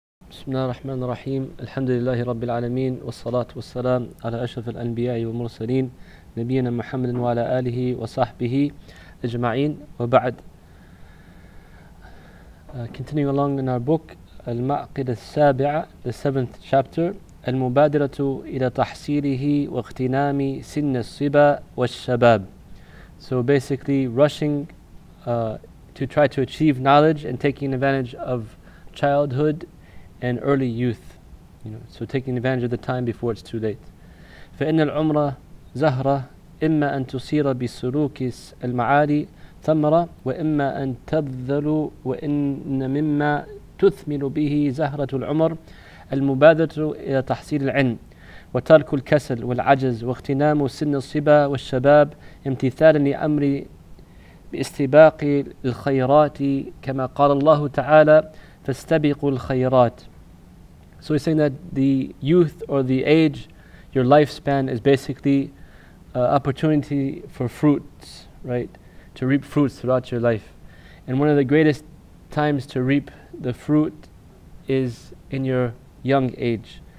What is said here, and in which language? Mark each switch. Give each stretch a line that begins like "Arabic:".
Arabic: بسم الله الرحمن الرحيم الحمد لله رب العالمين والصلاة والسلام على أشرف الأنبياء والمرسلين نبينا محمد وعلى آله وصحبه أجمعين وبعد.
English: Continuing along in our book المعقدة السابعة, the 7th chapter, المبادرة إلى تحصيله واغتنام سن الصبا والشباب. So basically rushing to try to achieve knowledge and taking advantage of childhood and early youth, so taking advantage of the time before it's too late.
Arabic: فإن العمر زهرة إما أن تصير بسلوك المعالي ثمرة وإما أن تبذل وإن مما تثمن به زهرة العمر المبادرة إلى تحصيل العلم وترك الكسل والعجز واغتنام سن الصبا والشباب امتثالا لأمر باستباق الخيرات كما قال الله تعالى فاستبقوا الخيرات.
English: So he's saying that the youth or the age, your lifespan is basically opportunity for fruits, right? To reap fruits throughout your life. And one of the greatest times to reap the fruit is in your young age.